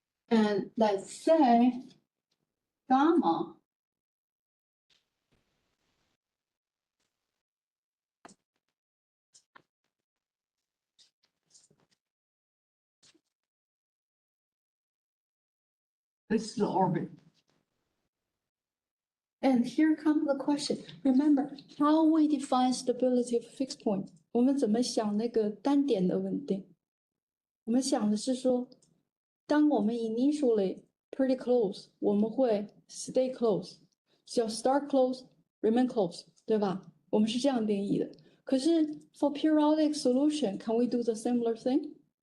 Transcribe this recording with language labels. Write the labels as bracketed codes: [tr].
[en] And let's say gamma this is the orbit. And here comes the question. Remember how we define stability of fixed point. [zh] 我们怎么想那个单点的稳定？我们想的是说，当我们 [en] initially pretty close， [zh] 我们会 [en] stay close， [zh] 叫 [en] start close, remain close， [zh] 对吧？我们是这样定义的。可是 [en] for periodic solution, can we do the similar thing?